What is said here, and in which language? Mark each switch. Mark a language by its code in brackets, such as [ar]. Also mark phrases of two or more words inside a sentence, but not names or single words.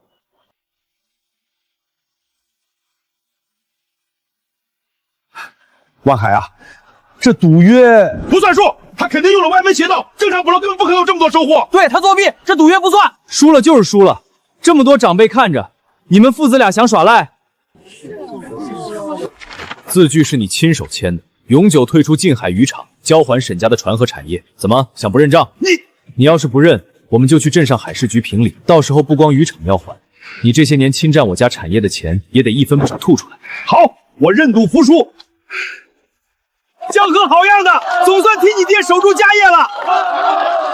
[zh] 万海啊，这赌约不算数，他肯定用了歪门邪道，正常捕捞根本不可能有这么多收获。对，他作弊，这赌约不算。输了就是输了，这么多长辈看着，你们父子俩想耍赖？字据是你亲手签的，永久退出近海渔场，交还沈家的船和产业。怎么想不認賬？你要是不認，我們就去鎮上海事局評理，到時候不光漁場要還，你這些年侵佔我家產業的錢也得一分不少吐出來。好，我認賭服輸。江河好樣的，總算替你爹守住家業了。